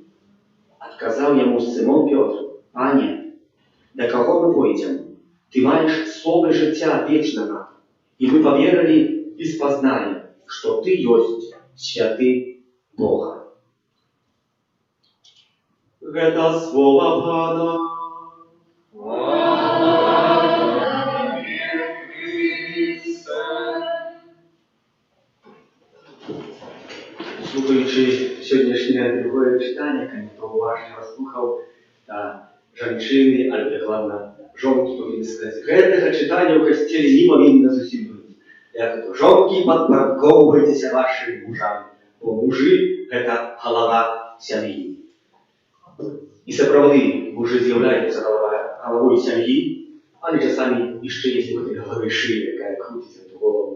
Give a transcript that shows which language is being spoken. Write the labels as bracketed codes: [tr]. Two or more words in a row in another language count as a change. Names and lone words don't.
[be] Адказаў яму Сымон Пётр: «Пане, да каго мы пойдзем? Ты маеш словы жыцця вечнага, і мы паверылі і спазналі, што ты ёсць святы Бога». Гэта слова Пана. [uk] Слухаючи сьогоднішнє друге читання, хто уважно слухав, [be] жанчыны, але главное, жонкі павінны сказаць: «Гэтага чытання ў касцеле не павінна зусім быць. Жонкі, падпарадкоўвайцеся вашым мужам, бо мужы – гэта галава сям'і». І сапраўды, мужы з'яўляюцца галавой сям'і, але часамі яшчэ есть гэтай галавы шыі, якая крутіць [ru] эту голову.